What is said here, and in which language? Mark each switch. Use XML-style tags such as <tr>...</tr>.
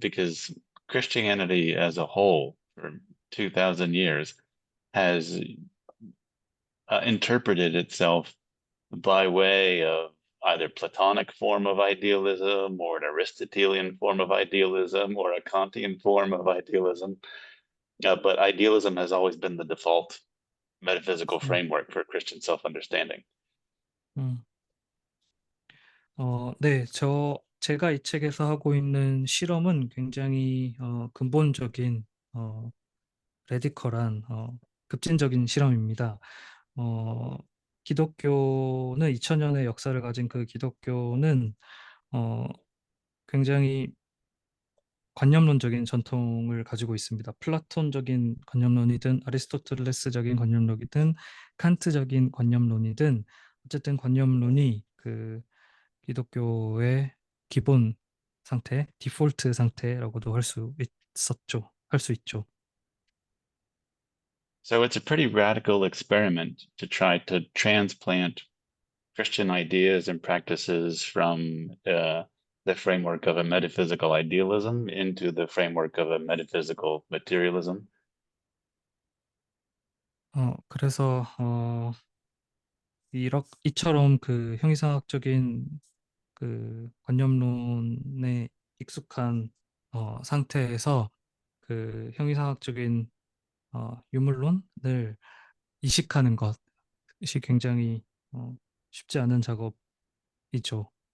<en>because Christianity as a whole for 2000 years has interpreted itself by way of either Platonic form of idealism or an Aristotelian form of idealism or a Kantian form of idealism. But idealism has always been the default metaphysical 음, framework for Christian self-understanding. 음.</en> <ko>네, 제가 이 책에서 하고 있는 실험은 굉장히 근본적인, 레디컬한, 급진적인 실험입니다. 어, 기독교는 2000년의 역사를 가진 그 기독교는 어, 굉장히 관념론적인 전통을 가지고 있습니다. 플라톤적인 관념론이든 아리스토텔레스적인 관념론이든 칸트적인 관념론이든 어쨌든 관념론이 그 기독교의 기본 상태, 디폴트 상태라고도 할 수 있죠.</ko> <en>So it's a pretty radical experiment to try to transplant Christian ideas and practices from the framework of a metaphysical idealism into the framework of a metaphysical materialism.</en> <ko>그래서 이처럼 그 형이상학적인 그 관념론에 익숙한 상태에서 그 형이상학적인 유물론을 이식하는 것이 굉장히 어, 쉽지 않은 작업이죠.</ko>